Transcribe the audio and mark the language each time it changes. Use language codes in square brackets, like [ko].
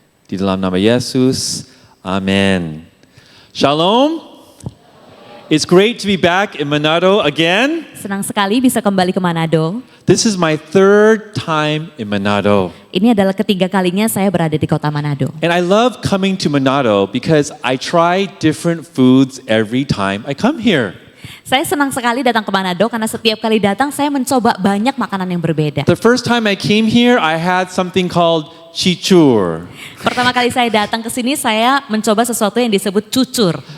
[id] Di dalam nama Yesus, amin. Shalom. [en] It's great to be back in Manado again. [id] Senang sekali bisa kembali ke Manado. [en] This is my third time in Manado. [id] Ini adalah ketiga kalinya saya berada di kota Manado. [en] And I love coming to Manado because I try different foods every time I come here. [id] Saya senang sekali datang ke Manado karena setiap kali datang saya mencoba banyak makanan yang berbeda. [en] The first time I came here, I had something called chichur. [id] Pertama kali saya datang ke sini saya mencoba sesuatu yang disebut cucur.